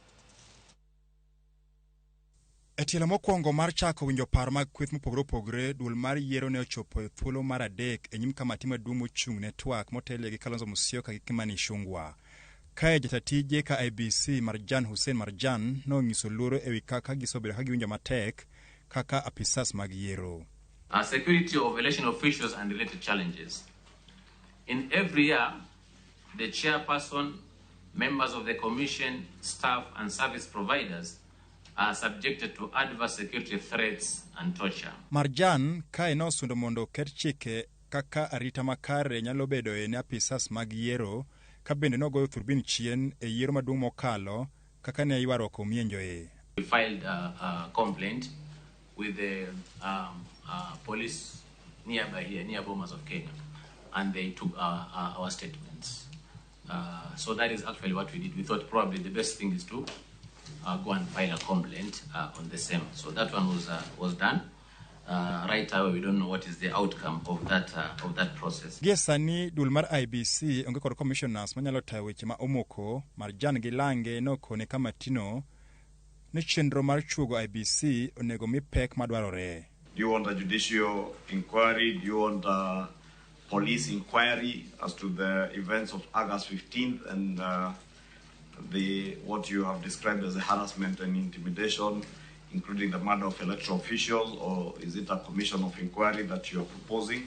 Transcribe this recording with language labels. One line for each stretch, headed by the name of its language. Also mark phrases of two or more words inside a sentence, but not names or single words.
Luo (Kenya and Tanzania): E tielo mokwongo mar chako winjo paro mag kweth mopogore opogore, duol mar yiero ne ochopo e thuolo mar adek e nyim kamati maduong' mochung' ne twak motelie gi Kalonzo Musyoka gi Kimani Ichung'wah. Kae jatatije ka IEBC Marjan Hussein Marjan nonyiso luoro e wi kaka gisobedo ka giwinjo matek kaka apisas mag yiero.
English: Security of election officials and related challenges. In every year, the chairperson, members of the commission, staff and service providers are subjected to adverse security threats and torture.
Luo (Kenya and Tanzania): Marjan kae nosundo mondo ket chike kaka arita makare nyalo bedo ne apisas mag yiero ka bende nogoyo turbin chien e yiero maduong' mokalo kaka ne ywaruok omienjoe.
English: We filed a complaint with the police nearby here, near Bomas of Kenya, and they took our statements. So that is actually what we did. We thought probably the best thing is to go and file a complaint on the same. So that one was done. Right now, we don't know what is the outcome of that process.
Luo (Kenya and Tanzania): Giesani dul mar IEBC onge kod commissioners manyalo tayo weche ma omoko. Marjan gi Lange nokone kamatino ni chenro mar chuogo IEBC onego mi pek madwarore.
English: Do you want a judicial inquiry? Do you want a police inquiry as to the events of August 15th and what you have described as a harassment and intimidation, including the murder of electoral officials, or is it a commission of inquiry that you are proposing?